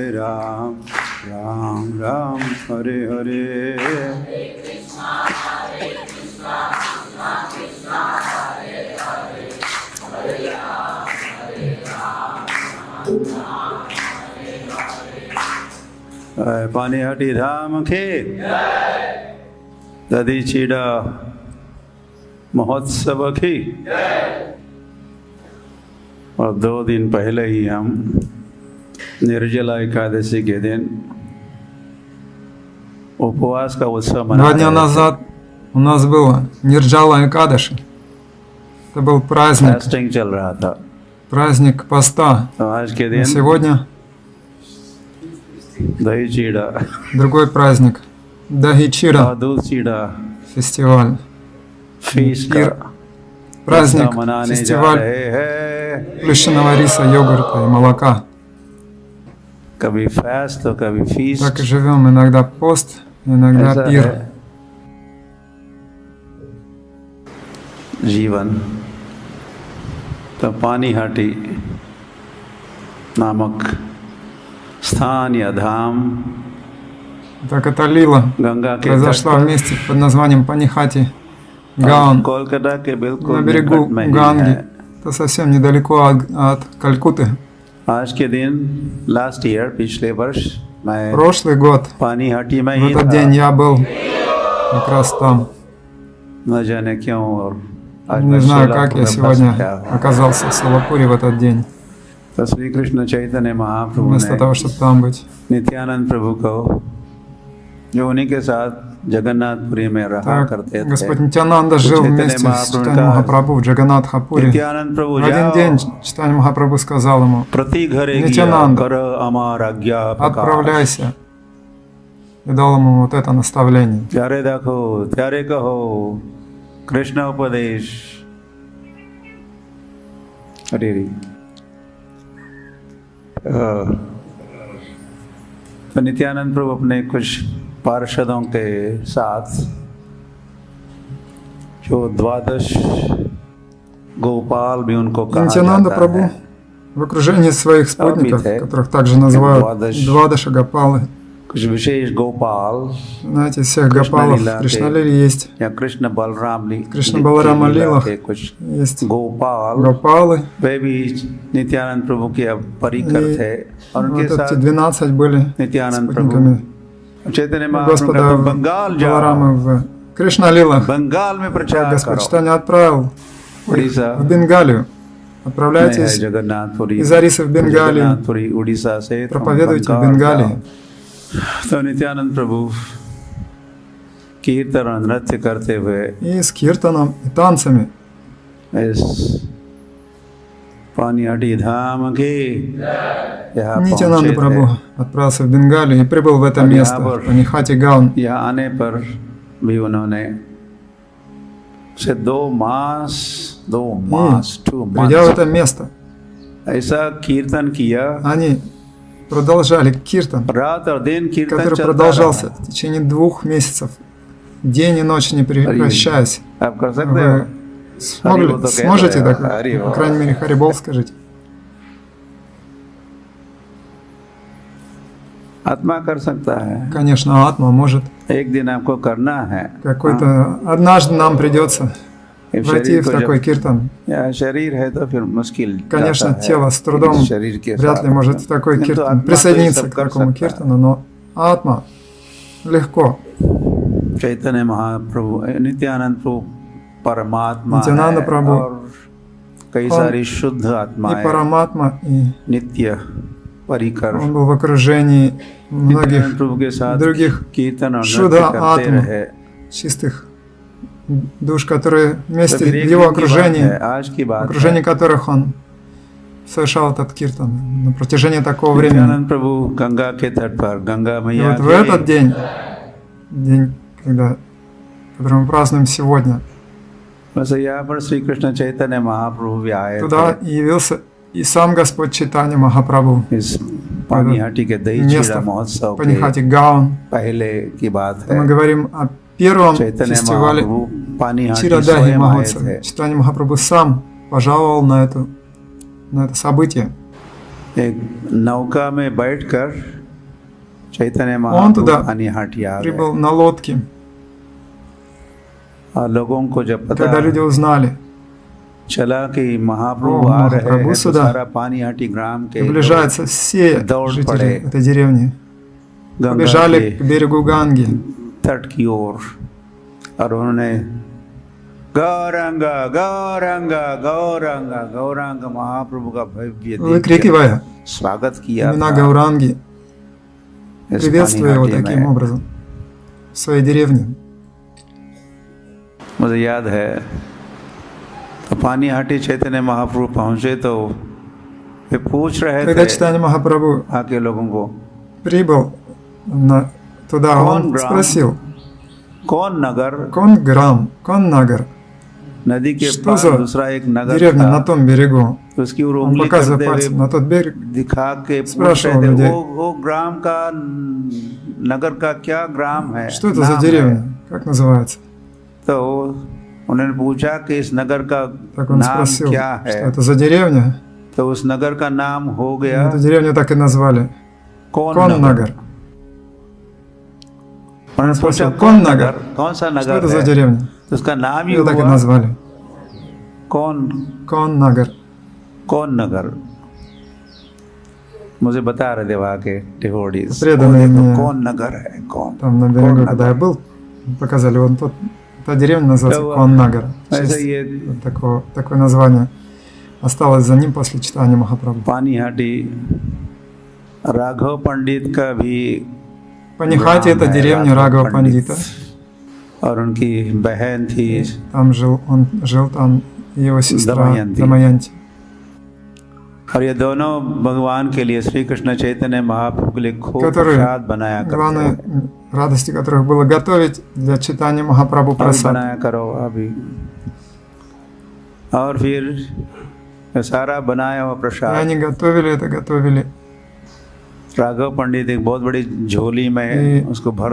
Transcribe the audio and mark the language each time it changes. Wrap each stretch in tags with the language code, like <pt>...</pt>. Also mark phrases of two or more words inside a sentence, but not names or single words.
<hi>Ram Ram Hare Hare पानीहाटी धाम के दधीचीड़ा महोत्सव की और 2 दिन पहले ही हम निर्जला एकादशी के दिन उपवास का उत्सव मना</hi> <ru>2 дня назад у нас было Нирджала Экадаши. Это был праздник,</ru> <hi>फास्टिंग चल रहा था.</hi> <ru>праздник поста.</ru> <hi>तो आज के</hi> <ru>А</ru> <hi>दिन</hi> <ru>сегодня</ru> <hi>दही चीड़ा</hi> <ru>другой праздник. Дахичира</ru> <hi>और दूध चीड़ा</hi> <ru>фестиваль.</ru> <hi>फीस</hi> <ru>Пир,</ru> <hi>का</hi> <ru>праздник,</ru> <hi>उत्सव मनाने जा</hi> <ru>фестиваль</ru> <hi>रहे हैं.</hi> <ru>плющенного риса, йогурта и молока.</ru> <hi>कभी फास्ट तो कभी फीस.</hi> <ru>Так и живем. Иногда пост, иногда</ru> <hi>ऐसा</hi> <ru>пир.</ru> <hi>है जीवन. तो पानीहाटी नामक स्थान या धाम</hi> <ru>Так это лила</ru> <hi>गंगा के</hi> <ru>произошла в месте под названием Панихати Гаон</ru> <hi>कोलकाता के बिल्कुल</hi> <ru>на берегу</ru> <hi>निकट में ही</hi> <ru>Ганги.</ru> <hi>है.</hi> <ru>Это совсем недалеко от Калькутты.</ru> <hi>आज के दिन</hi> <en>last year</en> <hi>पिछले वर्ष मैं</hi> <ru>Прошлый год</ru> <hi>पानीहाटी में</hi> <ru>в</ru> <hi>ही</hi> <ru>этот</ru> <hi>था.</hi> <ru>день я был как раз там.</ru> <hi>न जाने क्यों और आज</hi> <ru>Не</ru> <hi>मैं</hi> <ru>знаю,</ru> <hi>सोलापुर</hi> <ru>как</ru> <hi>में</hi> <ru>я</ru> <hi>फंस</hi> <ru>сегодня</ru> <hi>गया.</hi> <ru>оказался в Солапуре в этот день,</ru> <hi>तो श्री कृष्ण चैतन्य महाप्रभु</hi> <ru>вместо того,</ru> <hi>ने</hi> <ru>чтобы там быть.</ru> <hi>नित्यानंद प्रभु को जो उन्हीं के साथ जगन्नाथपुरी में रहा</hi> <ru>Так,</ru> <hi>करते</hi> <ru>Господь</ru> <hi>थे.</hi> <ru>Нитянанда жил вместе с Чайтаньей Махапрабху в Джаганнатхапуре.</ru> <hi>नित्यानंद प्रभु</hi> <ru>В один</ru> <hi>जाओ</hi> <ru>день Чайтанья Махапрабху сказал ему:</ru> <bn>प्रति घरे नित्यानंद, करो अमार आज्ञा प्रकाश.</bn> <ru>отправляйся. И дал ему вот это наставление.</ru> <bn>त्यारे देखो त्यारे कहो कृष्ण उपदेश.</bn> <hi>अरे तो नित्यानंद प्रभु अपने कुछ पार्षदों के साथ जो 12 गोपाल भी उनको कहा</hi> <ru>Нитянанда</ru> <hi>जाता</hi> <ru>Прабху</ru> <hi>है.</hi> <ru>в окружении своих спутников,</ru> <hi>थे</hi> <ru>которых также называют Двадаш. Двадаша Гопалы.</ru> <hi>कुछ विशेष गोपाल</hi> <ru>Знаете, из всех</ru> <hi>Кришна</hi> <ru>Гопалов</ru> <hi>лила</hi> <ru>в Кришналиле есть.</ru> <hi>या कृष्ण बलराम</hi> <ru>Кришна Баларама лилах</ru> <hi>के कुछ</hi> <ru>есть</ru> <hi>गोपाल</hi> <ru>Гопалы.</ru> <hi>वे भी नित्यानंद प्रभु के परिकर</hi> <ru>И</ru> <hi>थे और</hi> <ru>вот</ru> <hi>उनके</hi> <ru>эти</ru> <hi>साथ</hi> <ru>12 были</ru> <hi>नित्यानंद प्रभु</hi> <ru>спутниками</ru> <hi>चैतन्य महाप्रभु</hi> <ru>Господа</ru> <hi>ने बंगाल जाओ</hi> <ru>Баларамы в Кришналилах.</ru> <hi>बंगाल में प्रचार</hi> <ru>Господь</ru> <hi>करो.</hi> <ru>Чайтанья отправил</ru> <hi>उड़ीसा</hi> <ru>в Бенгалию.</ru> <hi>में है</hi> <ru>Отправляйтесь</ru> <hi>जगन्नाथपुरी.</hi> <ru>из Ариса в Бенгалию,</ru> <hi>जगन्नाथपुरी उड़ीसा से तुम</hi> <ru>проповедуйте в</ru> <hi>बंगाल</hi> <ru>Бенгалии.</ru> <hi>जाओ. तो नित्यानंद प्रभु कीर्तन और नृत्य करते हुए</hi> <ru>И с киртаном, и танцами.</ru> <hi>इस पानीहाटी धाम के यहाँ</hi> <ru>Нитянанда</ru> <hi>पहुंचे</hi> <ru>Прабху</ru> <hi>थे.</hi> <ru>отправился в Бенгалию и прибыл в это</ru> <hi>और</hi> <ru>место,</ru> <hi>यहाँ पर-</hi> <ru>в Панихати Гаон.</ru> <hi>यहाँ आने पर भी उन्होंने से 2 मास 2</hi> <ru>Придя в</ru> <hi>months</hi> <ru>это место,</ru> <hi>ऐसा कीर्तन किया.</hi> <ru>они продолжали киртан,</ru> <hi>रात और दिन कीर्तन</hi> <ru>который</ru> <hi>चलता</hi> <ru>продолжался</ru> <hi>रहा.</hi> <ru>в течение 2 месяцев, день и ночь не прекращаясь.</ru> <hi>आप कर सकते हो.</hi> <ru>Вы</ru> <hi>हरिबोल तो</hi> <ru>сможете</ru> <hi>कहते हैं,</hi> <ru>так? Харибол. По крайней мере, Харибол скажите.</ru> <hi>आत्मा कर सकता है.</hi> <ru>Конечно, Атма может.</ru> <hi>एक दिन आपको करना है.</hi> <ru>Какой-то однажды нам придется</ru> <hi>जब</hi> <ru>войти</ru> <hi>शरीर</hi> <ru>в</ru> <hi>को</hi> <ru>такой</ru> <hi>जब</hi> <ru>киртан.</ru> <hi>या शरीर है तो फिर मुश्किल</hi> <ru>Конечно,</ru> <hi>जाता है.</hi> <ru>тело с трудом</ru> <hi>शरीर के</hi> <ru>вряд</ru> <hi>साथ.</hi> <ru>ли может в такой</ru> <hi>किंतु</hi> <ru>киртан</ru> <hi>आत्मा तो ये</hi> <ru>присоединиться</ru> <hi>सब</hi> <ru>к</ru> <hi>कर</hi> <ru>такому</ru> <hi>सकता है.</hi> <ru>киртану, но Атма легко.</ru> <hi>चैतन्य महाप्रभु नित्यानंद प्रभु परमात्मा नित्यानंद है प्रभु और कई</hi> <ru>он</ru> <hi>सारी शुद्ध</hi> <ru>И</ru> <hi>आत्माएं</hi> <ru>Параматма, и</ru> <hi>नित्य परिकर</hi> <ru>он был в окружении многих</ru> <hi>नित्यानंद प्रभु के साथ</hi> <ru>других</ru> <hi>कीर्तन और शुद्ध नृत्य करते</hi> <ru>आत्मा.</ru> <hi>रहे.</hi> <ru>чистых душ, которые</ru> <hi>तो</hi> <ru>вместе</ru> <hi>फिर</hi> <ru>в</ru> <hi>एक</hi> <ru>его</ru> <hi>दिन की बात</hi> <ru>окружении,</ru> <hi>है, आज की</hi> <ru>в</ru> <hi>बात</hi> <ru>окружении</ru> <hi>है.</hi> <ru>которых он совершал этот киртан на протяжении такого времени.</ru> <hi>नित्यानंद प्रभु गंगा के तट पर गंगा</hi> <ru>И</ru> <hi>मैया</hi> <ru>вот в этот день, когда который мы празднуем сегодня.</ru> <hi>वैसे यहाँ पर श्री कृष्ण चैतन्य महाप्रभु भी आए</hi> <ru>Туда явился и сам Господь Чайтанья Махапрабху.</ru> <hi>थे। इस पानीहाटी के दही चीड़ा</hi> <ru>Место</ru> <hi>महोत्सव के</hi> <ru>Панихати Гаон.</ru> <hi>पहले की बात है।</hi> <ru>Мы говорим о первом</ru> <hi>चैतन्य</hi> <ru>фестивале</ru> <hi>महाप्रभु पानीहाटी</hi> <ru>Чирадаги</ru> <hi>स्वयं आए</hi> <ru>Махотсава.</ru> <hi>थे।</hi> <ru>Чайтанья Махапрабху сам пожаловал на это событие.</ru> <hi>एक नौका में बैठकर चैतन्य</hi> <ru>Он</ru> <hi>महाप्रभु</hi> <ru>туда</ru> <hi>पानीहाटी आ गए।</hi> <ru>прибыл на лодке.</ru> <hi>और लोगों को जब पता</hi> <ru>Когда люди उзнали,</ru> <hi>चला कि महाप्रभु</hi> <ru>О,</ru> <hi>आ रहे हैं महाप्रभु तो</hi> <ru>сюда.</ru> <hi>सारा पानीहाटी ग्राम के</hi> <ru>приближаются все</ru> <hi>दौड़</hi> <ru>жители</ru> <hi>पड़े</hi> <ru>этой деревни,</ru> <hi>गंगा</hi> <ru>побежали</ru> <hi>के</hi> <ru>к берегу Ганги.</ru> <hi>तट की ओर और उन्होंने गौरंगा गौरंगा गौरंगा गौरंगा महाप्रभु का भव्य दिव्य</hi> <ru>Выкрикивая</ru> <hi>स्वागत किया</hi> <ru>имена</ru> <hi>था</hi> <ru>Гауранги,</ru> <hi>इस</hi> <ru>приветствуя его</ru> <hi>पानीहाटी</hi> <ru>таким</ru> <hi>में।</hi> <ru>образом в своей деревне.</ru> <hi>मुझे याद है तो पानीहाटी चैतन्य महाप्रभु पहुंचे तो वे पूछ रहे</hi> <ru>Когда</ru> <hi>थे</hi> <ru>Чайтанья Махапрабху</ru> <hi>आके लोगों को</hi> <ru>прибыл туда, он спросил:</ru> <hi>कौन नगर</hi> <ru>Кон Нагар,</ru> <hi>नदी के</hi> <ru>что</ru> <hi>पास</hi> <ru>за</ru> <hi>दूसरा एक नगर</hi> <ru>деревня на</ru> <hi>था</hi> <ru>том берегу?</ru> <hi>तो उसकी ओर</hi> <ru>Он</ru> <hi>उंगली</hi> <ru>показывая</ru> <hi>करते हुए</hi> <ru>пальцем на тот берег,</ru> <hi>दिखा के पूछ</hi> <ru>спрашивал</ru> <hi>रहे थे</hi> <ru>людей:</ru> <hi>वो ग्राम का नगर का क्या ग्राम है</hi> <ru>что это за</ru> <hi>नाम</hi> <ru>деревня? Как называется?</ru> <hi>है। तो उन्होंने पूछा कि इस नगर का</hi> <ru>Так он</ru> <hi>नाम</hi> <ru>спросил,</ru> <hi>क्या</hi> <ru>что</ru> <hi>है</hi> <ru>это за деревня.</ru> <hi>तो उस नगर का नाम हो गया</hi> <ru>Эту деревню так и назвали.</ru> <hi>कौन</hi> <ru>Кон</ru> <hi>नगर</hi> <ru>Нагар.</ru> <hi>उन्होंने पूछा</hi> <ru>спросил,</ru> <hi>कौन कौन नगर नगर? कौन सा</hi> <ru>Что</ru> <hi>नगर</hi> <ru>это за</ru> <hi>है</hi> <ru>деревня?</ru> <hi>तो उसका नाम ही</hi> <ru>Ее так и</ru> <hi>हुआ</hi> <ru>назвали.</ru> <hi>कौन</hi> <ru>Нагар.</ru> <hi>नगर मुझे बता रहे थे वहाँ के डिवोटीज</hi> <ru>Преданные мне</ru> <hi>कौन नगर है कौन</hi> <ru>там на берегу, когда я был, показали, вон та деревня называется Да, Кон Нагар. В</ru> <hi>ऐसे</hi> <ru>честь</ru> <hi>ये</hi> <ru>такое название осталось за ним после читания Махапрабху.</ru> <hi>पानीहाटी राघव पंडित का भी</hi> <ru>Панихати —</ru> <hi>ग्राम</hi> <ru>это</ru> <hi>है,</hi> <ru>деревня Рагава Пандита.</ru> <hi>और уनकी बहन थी</hi> <ru>Там он жил там и его сестра Дамаянти. Дамаянти.</ru> <hi>और ये दोनों भगवान के लिए श्री कृष्ण चैतन्य महाप्रभु के लिए खूब</hi> <ru>Которые,</ru> <hi>प्रसाद बनाया करते</hi> <ru>главной</ru> <hi>थे।</hi> <ru>радости которых было готовить для читания Махапрабху</ru> <hi>अभी</hi> <ru>прасад.</ru> <hi>बनाया करो अभी और फिर ये सारा बनाया हुआ</hi> <ru>И</ru> <hi>प्रसाद</hi> <ru>они готовили.</ru> <hi>राघव पंडित एक बहुत बड़ी झोली</hi> <ru>И</ru> <hi>में उसको भर</hi>